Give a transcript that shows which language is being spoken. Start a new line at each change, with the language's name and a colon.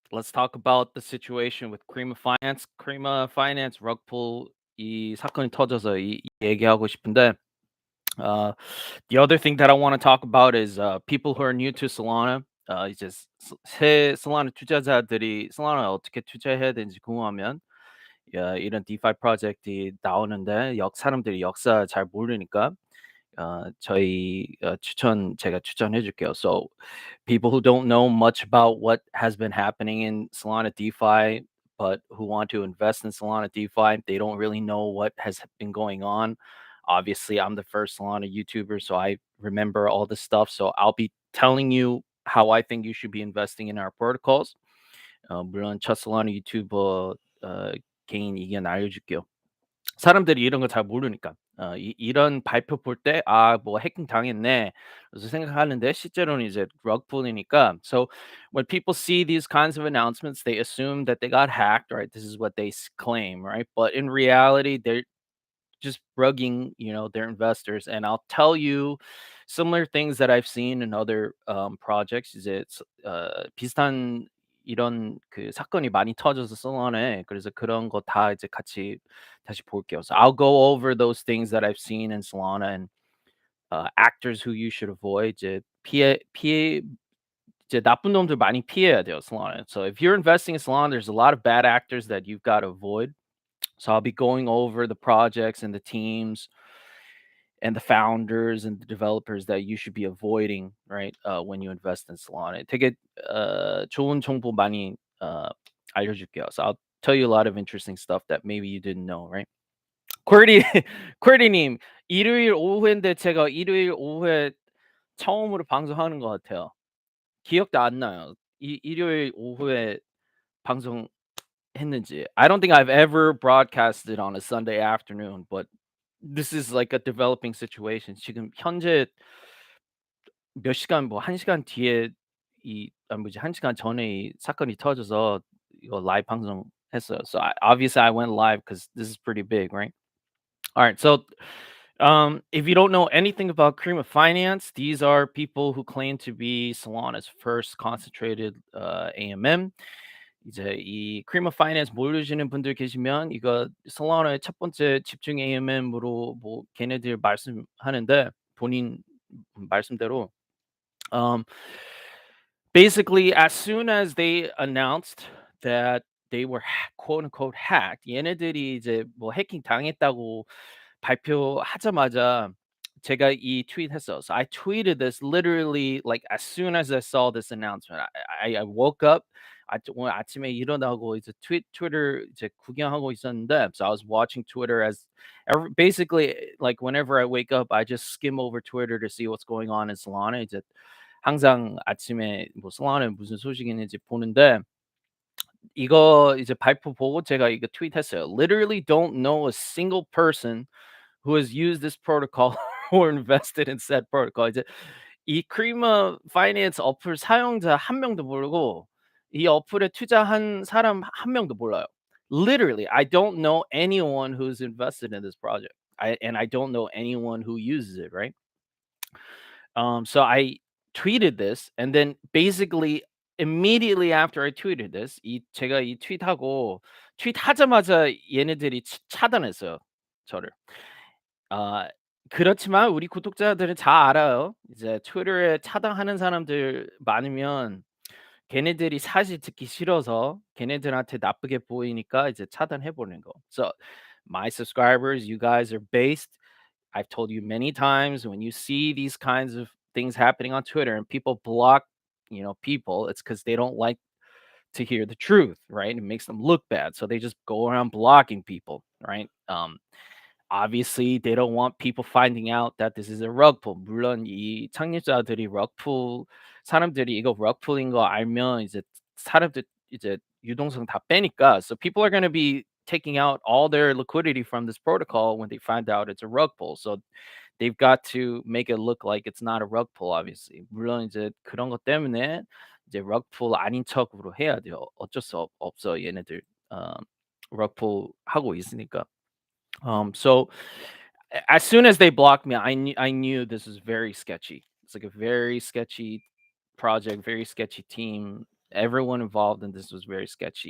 English: Let's talk about the situation with Crema Finance. Crema Finance rugpull
Korean: 이 사건이 터져서 얘기하고 싶은데
English: the other thing that I want to talk about is people who are new to Solana.
Korean: 이제 새 Solana 투자자들이 Solana 어떻게 투자해야 되는지 궁금하면 이런 DeFi 프로젝트이 나오는데 사람들이 역사 잘 모르니까 제가 추천해 줄게요.
English: So people who don't know much about what has been happening in Solana DeFi, but who want to invest in Solana DeFi, they don't really know what has been going on. Obviously, I'm the first Solana YouTuber, so I remember all this stuff. So I'll be telling you how I think you should be investing in our protocols.
Korean: 물론 첫 Solana 유튜버 개인 의견 알려줄게요. 사람들이 이런 거 잘 모르니까. 이런 발표 볼 때 '아 뭐 해킹 당했네.' 그래서 생각하는데 실제로는 이제 rugpull이니까.
English: So when people see these kinds of announcements, they assume that they got hacked, right? This is what they claim, right? But in reality, they're just rugging, their investors. And I'll tell you similar things that I've seen in other projects.
Korean: 이제 비슷한 이런 그 사건이 많이 터져서 솔라나에 그래서 그런 거 다 이제 같이 다시 볼게요.
English: So I'll go over those things that I've seen in Solana and actors who you should avoid.
Korean: 피해 이제 나쁜 놈들 많이 피해야 돼요, Solana.
English: So if you're investing in Solana, there's a lot of bad actors that you've got to avoid. So I'll be going over the projects and the teams and the founders and the developers that you should be avoiding, right? When you invest in Solana.
Korean: 되게 좋은 정보 많이 알려줄게요.
English: So I'll tell you a lot of interesting stuff that maybe you didn't know, right?
Korean: 퀘리 퀘리님 일요일 오후인데 제가 일요일 오후에 처음으로 방송하는 것 같아요. 기억도 안 나요. 일요일 오후에 방송했는지.
English: I don't think I've ever broadcasted on a Sunday afternoon, but this is like a developing situation.
Korean: 지금 현재 몇 시간 뭐 1 시간 뒤에 뭐지 1 시간 전에 이 사건이 터져서 이거 라이브 방송했어요.
English: So obviously I went live because this is pretty big, right? All right. So if you don't know anything about Crema Finance, these are people who claim to be Solana's first concentrated AMM.
Korean: 이제 이 Crema Finance 모르시는 분들 계시면 이거 솔라나의 첫 번째 집중 AMM으로 뭐 걔네들 말씀하는데 본인 말씀대로 um
English: basically as soon as they announced that they were quote unquote hacked
Korean: 얘네들이 이제 뭐 해킹 당했다고 발표하자마자 제가 이 트윗 했어요.
English: So I tweeted this literally like as soon as I saw this announcement. I woke up.
Korean: 오늘 아침에 일어나고 이제 트위터 이제 구경하고 있었는데,
English: so I was watching Twitter as basically like whenever I wake up, I just skim over Twitter to see what's going on in Solana.
Korean: 이제 항상 아침에 뭐 솔라나에 무슨 소식이 있는지 보는데 이거 이제 발표 보고 제가 이거 트윗했어요.
English: Literally don't know a single person who has used this protocol or invested in said protocol.
Korean: 이제 이 크리마 파이낸스 어플 사용자 한 명도 모르고 이 어플에 투자한 사람 한 명도 몰라요.
English: Literally, I don't know anyone who's invested in this project. And I don't know anyone who uses it, right? So I tweeted this, and then basically immediately after I tweeted this,
Korean: 제가 이 트윗하고 트윗하자마자 얘네들이 차단했어요, 저를. 아 그렇지만 우리 구독자들은 잘 알아요. 이제 트위터에 차단하는 사람들 많으면 걔네들이 사실 듣기 싫어서 걔네들한테 나쁘게 보이니까 이제 차단해 버리는 거.
English: So my subscribers, you guys are based. I've told you many times when you see these kinds of things happening on Twitter and people block, people, it's because they don't like to hear the truth, right? It makes them look bad. So they just go around blocking people, right? Obviously, they don't want people finding out that this is a rug pull.
Korean: 물론 이 창립자들이 사람들이 이거 rug pull인 거 알면 이제 사람들 이제 유동성 다 빼니까.
English: So people are going to be taking out all their liquidity from this protocol when they find out it's a rug pull. So they've got to make it look like it's not a rug pull, obviously.
Korean: 물론 이제 그런 것 때문에 이제 rug pull 아닌 척으로 해야 돼요. 어쩔 수 없어 얘네들 rug pull 하고 있으니까.
English: So as soon as they blocked me, I knew this was very sketchy. It's like a very sketchy project, very sketchy team. Everyone involved in this was very sketchy.